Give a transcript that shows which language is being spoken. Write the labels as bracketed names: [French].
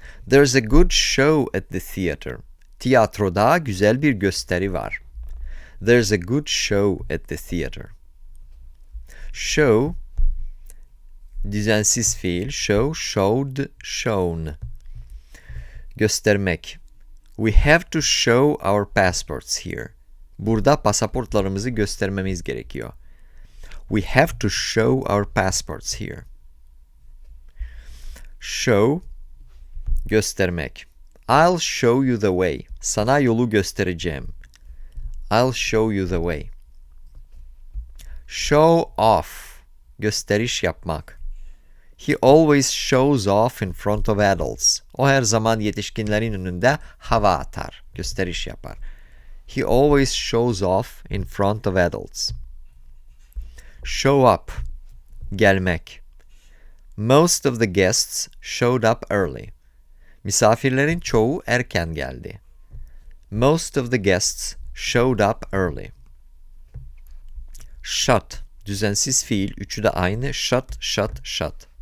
[English] There's a good show at the theater. [Turkish] Tiyatroda güzel bir gösteri var. [English] There's a good show at the theater. Show, [Turkish] düzensiz fiil. [English] Show, showed, shown. Göstermek. We have to show our passports here. [Turkish] Burada pasaportlarımızı göstermemiz gerekiyor. [English] We have to show our passports here. Show, göstermek. I'll show you the way. [Turkish] Sana yolu göstereceğim. [English] I'll show you the way. Show off, [Turkish] gösteriş yapmak. [English] He always shows off in front of adults. [Turkish] O her zaman yetişkinlerin önünde hava atar, gösteriş yapar. [English] He always shows off in front of adults. Show up, gelmek. Most of the guests showed up early. [Turkish] Misafirlerin çoğu erken geldi. [English] Most of the guests showed up early. [Turkish] Shut, düzensiz fiil, üçü de aynı. [English] Shut, shut, shut.